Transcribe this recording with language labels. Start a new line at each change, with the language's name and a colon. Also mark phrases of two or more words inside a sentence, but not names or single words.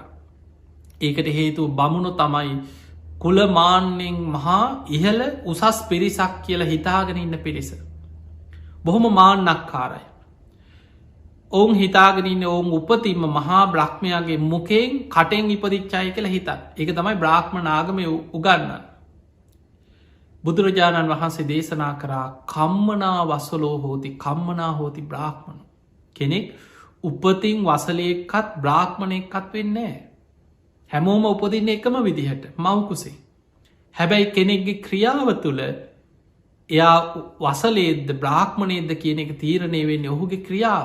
Sinhala: ඒකට හේතු බමුණු තමයි කුලමාන්‍යෙන් මහා ඉහල උසස් පිරිසක් කියලා හිතාගෙන ඉන්න පිරිස. බොහොම මාන්නක්කාරයි. ඔවුන් හිතාගෙනන්න ඔවුන් උපතින්ම මහා බ්‍රහ්මයාගේ මුකෙන් කටෙන් ඉපදිච්චාය කියලා හිතත් එක තමයි බ්‍රාහ්ම නාගමය උගන්න. බුදුරජාණන් වහන්සේ දේශනා කරා
Pali: කම්මනා වසලෝ හෝති කම්මනා හෝති බ්‍රාහ්මණ
Sinhala: කෙනෙක් උපතින් වසලයක්කත් බ්‍රාහ්මණයක්කත් වෙන්නේ. හැමෝම උපදින්න එකම විදිහට මවකුසේ. හැබැයි කෙනෙක්ගේ ක්‍රියාව තුළ එයා වසලේද බ්‍රාහ්මණයද කියන එක තීරණය වෙන්නේ ඔහුගේ ක්‍රියාව.